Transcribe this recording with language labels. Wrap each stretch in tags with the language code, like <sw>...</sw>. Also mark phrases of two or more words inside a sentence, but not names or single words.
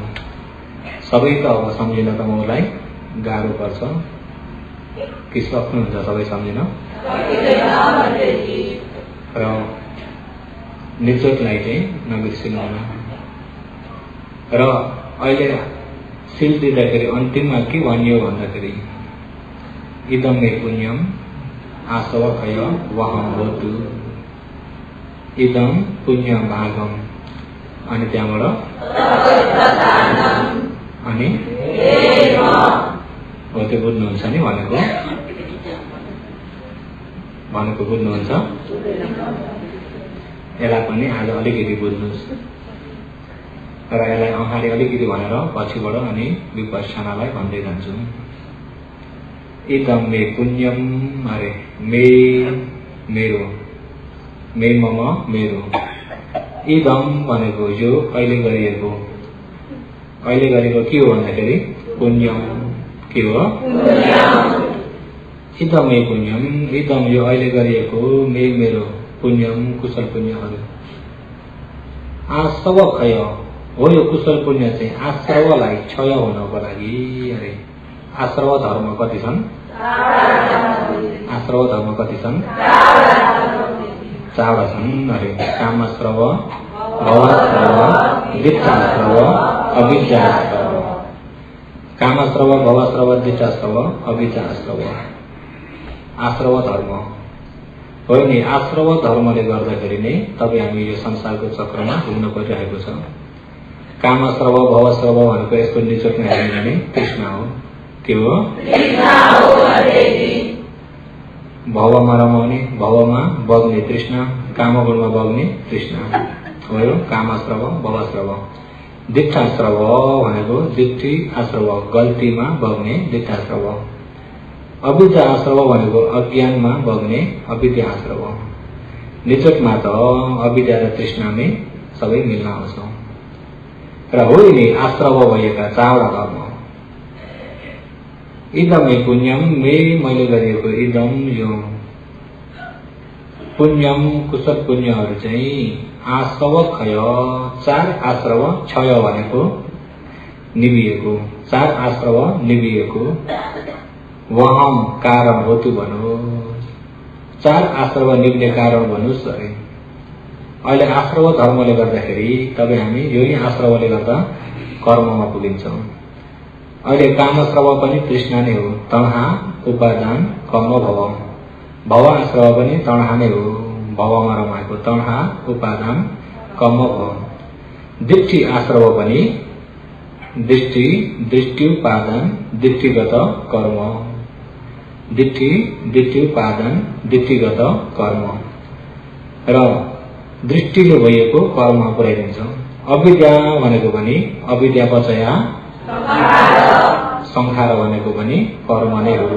<ne>सबै त अब सम्झिन तपाईलाई गाह्रो पर्छ कि सक्नुहुन्छ सबै सम्झिन? र निचोटलाई चाहिँ नबिर्सिनु होला। र अहिले सिल दिँदाखेरि अन्तिममा के भनियो भन्दाखेरि</ne> <pi>इदं मे पुण्यम आसवखय वहं होतु इदं पुण्यम भागम</pi> <ne>अनि त्यहाँबाट अनि हो त्यो बुझ्नुहुन्छ नि भनेको बुझ्नुहुन्छ? यसलाई पनि आज अलिकति बुझ्नुहोस् र यसलाई अगाडि अलिकति भनेर पछिबाट अनि विपश्यनालाई भन्दै जान्छु।</ne> <pi>इदं मे पुण्यम</pi> <ne>अरे मेरो मे मम मेरो इदं भनेको यो अहिले गरेको के हो भन्दाखेरि पुण्यम के हो?</ne> <pi>इदं मे पुण्यम इदं</pi> <ne>यो अहिले गरिएको मेरो पुण्यम कुशल पुण्यहरू आश्रव खय हो। यो कुशल पुण्य चाहिँ आश्रवलाई क्षय हुनको लागि अरे आश्रव धर्म कति छन्? आश्रव धर्म कति छन्? 4 छन् अरे</ne> <pi>कामश्रव भवश्रव दिट्ठाश्रव अविद्याश्रव। कामश्रव भवश्रव दिट्ठाश्रव अविद्याश्रव</pi> <ne>आश्रव धर्म हो नि। आश्रव धर्मले गर्दाखेरि नै तपाईँ हामी यो संसारको चक्रमा घुम्न परिरहेको छ।</ne> <pi>कामश्रव भवश्रव</pi> <ne>भनेको यसको निचोटमा हेर्ने भने तृष्णा हो। के हो? भवमा रमाउने भवमा बग्ने तृष्णा कामगुणमा बग्ने तृष्णा हो यो</ne> <pi>कामश्रव भवश्रव।</pi> <ne>दिट्ठाश्रव भनेको दिट्ठी आश्रव गल्तीमा बग्ने दिट्ठाश्रव। अविद्या आश्रव भनेको अज्ञानमा बग्ने अविद्या आश्रव। निचोटमा त अविद्या र तृष्णामै सबै मिल्न आउँछ र हो नि आश्रव भएका 4 धर्म।</ne> <pi>इदं मे पुण्यम</pi> <ne>मैले गरिएको इदं यो पुण्यम कुशल पुण्यहरू चाहिँ आश्रव खय 4 आश्रव क्षय भनेको निभिएको 4 आश्रव निभिएको वहम कारण होतु भनो 4 आश्रव निभ्ने कारण भन्नुहोस् अरे। अहिले आश्रव धर्मले गर्दाखेरि तपाईँ हामी यही आश्रवले गर्दा कर्ममा पुगिन्छौँ। अहिले कामश्रव पनि तृष्णा नै हो</ne> <pi>तणहा उपादान कर्म भव</pi> <ne>आश्रव पनि तणहा नै हो भवमा रमाएको</ne> <pi>तणहा उपादान कर्म भव।</pi> <ne>दिट्ठी आश्रव पनि दृष्टि उपादान दृष्टिगत कर्म दिट्ठी उपादान दृष्टिगत कर्म र दृष्टिले भएको कर्म पुर्याइदिन्छ। अविद्या भनेको पनि</ne> <pi>अविद्या पचया संखार</pi> <ne>भनेको पनि कर्म नै हो।</ne>